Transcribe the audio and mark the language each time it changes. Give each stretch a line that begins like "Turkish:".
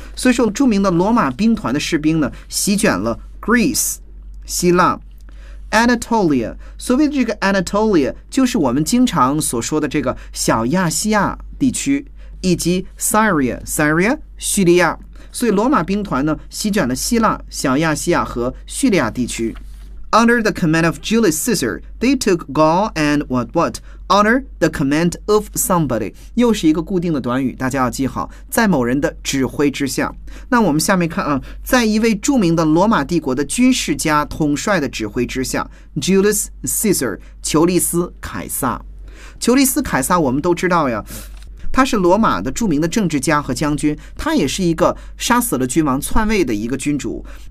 Chinese: 所以说著名的罗马兵团的士兵呢席卷了 Greece 希腊 Anatolia。所谓的这个 Anatolia 就是我们经常所说的这个小亚细亚地区，以及 Syria 叙利亚。所以罗马兵团呢席卷了希腊、小亚细亚和叙利亚地区。
English: Under the command of Julius Caesar, they took Gaul and what? Under the command of somebody.
Chinese: 又是一个固定的短语，大家要记好，在某人的指挥之下。那我们下面看啊，在一位著名的罗马帝国的军事家统帅的指挥之下， Julius Caesar, 求利斯凯撒。求利斯凯撒我们都知道呀，他是罗马的著名的政治家和将军，他也是一个杀死了君王篡位的一个君主。